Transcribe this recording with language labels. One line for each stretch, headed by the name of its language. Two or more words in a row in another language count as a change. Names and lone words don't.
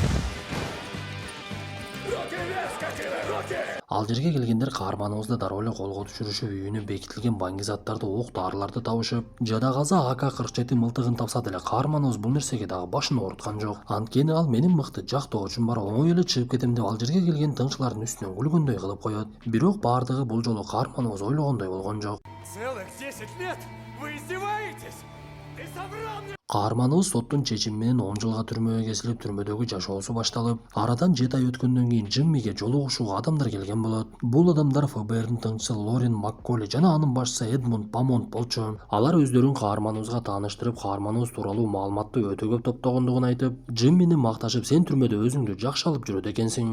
Kyrgyz: Ал жерге келгендер каарманыбызды дароо эле колго түшүрүшүп, үйүнө бекитилген баңгизаттарды, ок дарыларды табышып, жада-каза АК-47 мылтыгын тапса деле каарманыбыз бул нерсеге дагы башын ооруткан жок. Анткени ал менин мыкты жактоочум бар, оңой эле чыгып кетем деп ал жерге келген тыңчылардын үстүнөн күлгөндөй кылып коет. Бирок баардыгы бул жолу каарманыбыз ойлогондой болгон жок.
Russian: Целых 10 лет? Вы издеваетесь? Ты соврал мне!
Kyrgyz: Каарманыбыз соттун чечими менен 10 жылга түрмөгө кесилип, түрмөдөгү жашоосу башталып, арадан 7 ай өткөндөн кийин Джиммиге жолугушууга адамдар келген болот. Бул адамдар ФБРдин тыңчысы Лорен Макколи жана анын башчысы Эдмунд Памонт болчу. Алар өздөрүн каарманыбызга тааныштырып, каарманыбыз тууралуу маалыматты өтө көп топтогондугун айтып, Джиммини макташып, сен түрмөдө өзүңдү жакшы алып жүрөт экенсиң.